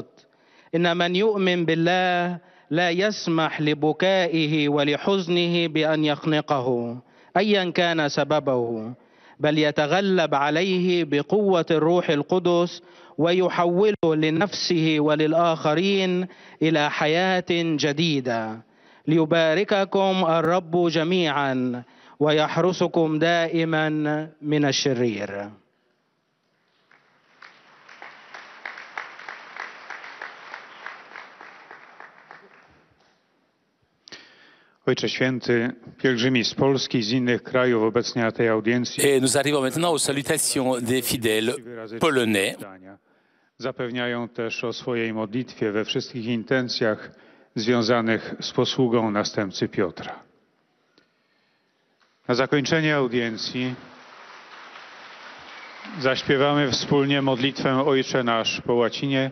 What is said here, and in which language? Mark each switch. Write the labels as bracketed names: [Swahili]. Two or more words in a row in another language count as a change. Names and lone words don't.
[Arabic] إن من يؤمن بالله لا يسمح لبكائه ولحزنه بأن يخنقه أيا كان سببه، بل يتغلب عليه بقوة الروح القدس ويحوله لنفسه وللآخرين إلى حياة جديدة. ليبارككم الرب جميعا ويحرسكم دائما من الشرير. [Polish] Ojcze Święty, pielgrzymi z Polski, z innych krajów obecnie na tej audiencji. [French] Et nous arrivons maintenant aux salutations des fidèles polonais. [Polish] Zapewniają też o swojej modlitwie we wszystkich intencjach związanych z posługą następcy Piotra. Na zakończenie audiencji zaśpiewamy wspólnie modlitwę Ojcze Nasz po łacinie.